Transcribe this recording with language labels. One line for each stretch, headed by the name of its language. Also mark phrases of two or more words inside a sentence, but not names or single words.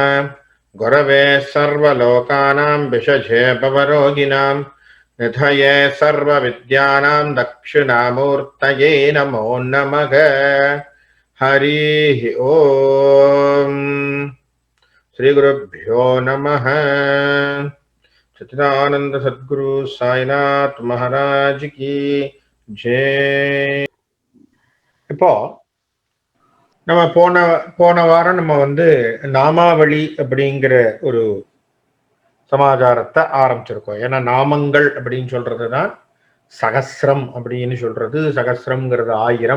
Sanskrit: गुरवे सर्वलोकानां विषजे भवरोगिणां निधये सर्वविद्यानां दक्षिणामूर्तये नमो नमः। हरिः ओम् श्री गुरुभ्यो नमः।
Hindi: सच्चिदानंद सद्गुरु साईनाथ महाराज की जय।
Tamil: இப்போ நம்ம போன வாரம் நம்ம நாமாவளி அப்படிங்கிற ஒரு சமாச்சாரத்தை ஆரம்பிச்சிருக்கோம். ஏன்னா நாமங்கள் அப்படின்னு சொல்றதுதான் சகஸ்ரம் அப்படின்னு சொல்றது. சகஸ்ரம்ங்கிறது ஆயிரம்.